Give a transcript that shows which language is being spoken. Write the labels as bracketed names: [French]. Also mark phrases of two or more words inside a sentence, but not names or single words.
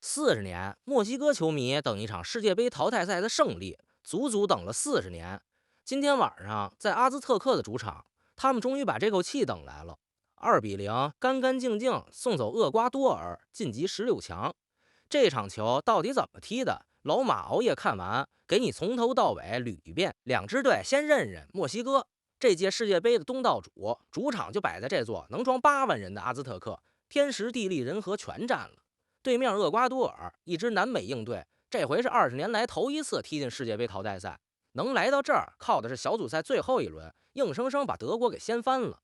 [Chinese] 40 年，墨西哥球迷等一场世界杯淘汰赛的胜利，足足等了40年。今天晚上在阿兹特克的主场，他们终于把这口气等来了。2-0，干干净净送走厄瓜多尔，晋级16强。这场球到底怎麼踢的？老馬熬夜看完，給你從頭到尾捋一遍。兩支隊先認認墨西哥，這屆世界杯的東道主，主場就擺在這座能裝8萬人的阿茲特克，天時地利人和全占了。對面厄瓜多爾，一支南美硬隊，這回是20年來頭一次踢進世界杯淘汰賽，能來到這兒靠的是小組賽最後一輪，硬生生把德國給掀翻了。